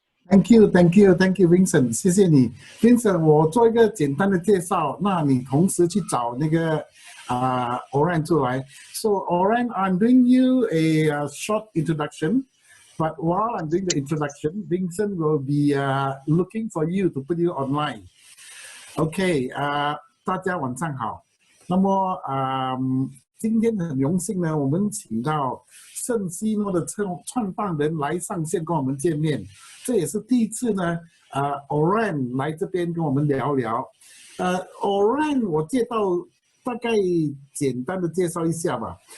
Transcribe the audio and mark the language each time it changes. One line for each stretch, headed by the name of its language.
English: Thank you, Vincent，
Chinese: 谢谢你
English: ，Vincent。
Chinese: 我做一个简单的介绍，那你同时去找那个Ørjan出来。
English: So Ørjan, I'm doing you a short introduction, but while I'm doing the introduction, Vincent will be looking for you to put you online.
Chinese: OK， 大家晚上好。那么今天很荣幸呢，我们请到圣西诺的创办人来上线跟我们见面，这也是第一次呢。 Ørjan 来这边跟我们聊聊。Ørjan 我大概简单的介绍一下吧。